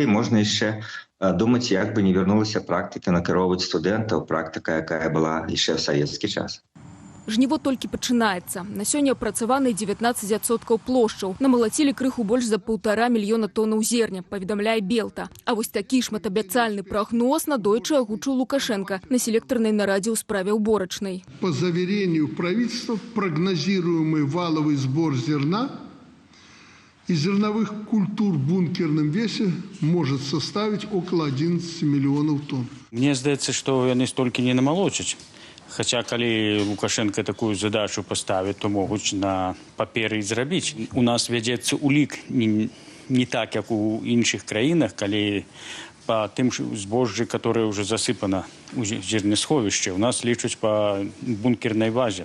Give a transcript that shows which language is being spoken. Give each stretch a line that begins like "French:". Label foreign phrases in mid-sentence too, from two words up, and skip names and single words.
Belarusian: Можна яшчэ думаць, як бы не вярнулася практыка накіроўваць студэнтаў, практыка, якая была яшчэ ў савецкі час. Жніво толькі пачынаецца. На сёння апрацаваны 19% плошчаў. Намалацілі крыху больш за 1,5 мільёна тоннаў зерня, паведамляе Белта. А вось такі шматабяцальны прагноз надойчы агучыў Лукашенко на селектарнай нарадзе ў справе уборачнай.
Russian: По заверению правительства, прогнозируемый валовый сбор зерна и зерновых культур в бункерном весе может составить около 11 миллионов тонн.
Belarusian: Мне здаецца, што яны столькі не намалочаць. Хаця, калі Лукашенко такую задачу паставіць, то могуць на паперы і зрабіць. У нас вядзецца улік не так, як у іншых краінах, калі па тым збожжы, которое ўжо засыпана у зернесховішчы, у нас лічуць па бункернай базе.